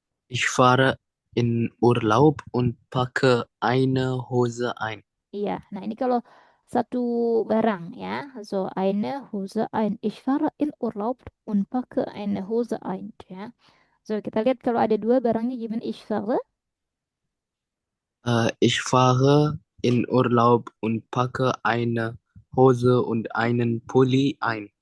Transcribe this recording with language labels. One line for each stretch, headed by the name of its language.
German: Ich fahre in Urlaub und packe eine Hose ein.
Indonesian: Iya, nah ini kalau satu barang ya.
German: So, eine Hose ein. Ich fahre in Urlaub und packe eine Hose ein ya.
Indonesian: So, kita lihat kalau ada dua barangnya gimana
German: ich fahre. Ich fahre in Urlaub und packe eine Hose und einen Pulli ein.